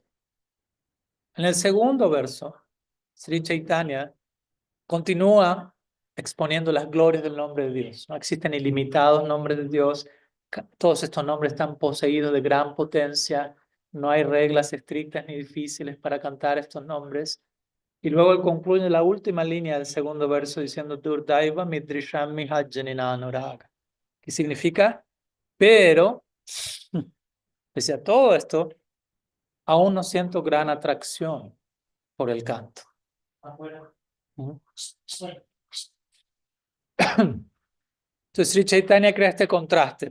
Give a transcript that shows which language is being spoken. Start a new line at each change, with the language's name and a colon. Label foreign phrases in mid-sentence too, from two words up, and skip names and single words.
Spanish: En el segundo verso, Sri Chaitanya continúa exponiendo las glorias del nombre de Dios. No existen ilimitados nombres de Dios. Todos estos nombres están poseídos de gran potencia. No hay reglas estrictas ni difíciles para cantar estos nombres. Y luego él concluye la última línea del segundo verso diciendo
Sanskrit: Durdaiva midrisham mihajjanina anuraga,
Spanish: que significa, pero, pese a todo esto, aún no siento gran atracción por el canto. Entonces, Sri Chaitanya crea este contraste.